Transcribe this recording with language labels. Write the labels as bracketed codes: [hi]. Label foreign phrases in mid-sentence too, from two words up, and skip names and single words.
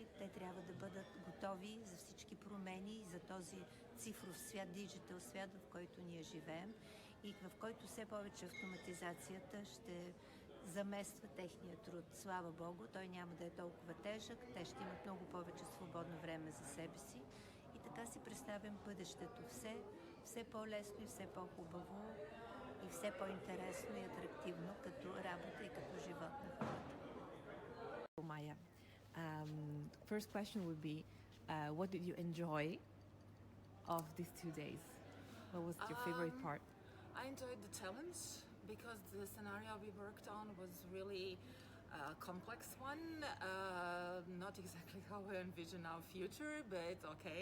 [bg] Те трябва да бъдат готови за всички промени и за този цифров свят, диджитал свят, в който ние живеем и в който все повече автоматизацията ще замества техния труд. Слава Богу, той няма да е толкова тежък, те ще имат много повече свободно време за себе си и така си представям бъдещето все по-лесно и все по-хубаво и все по-интересно и атрактивно като работа и като живот на хората. [en] Maja, first question would be, what did you enjoy of these 2 days? What was your favorite part? I enjoyed the challenge because the scenario we worked on was really a complex one, not exactly how I envision our future, but okay.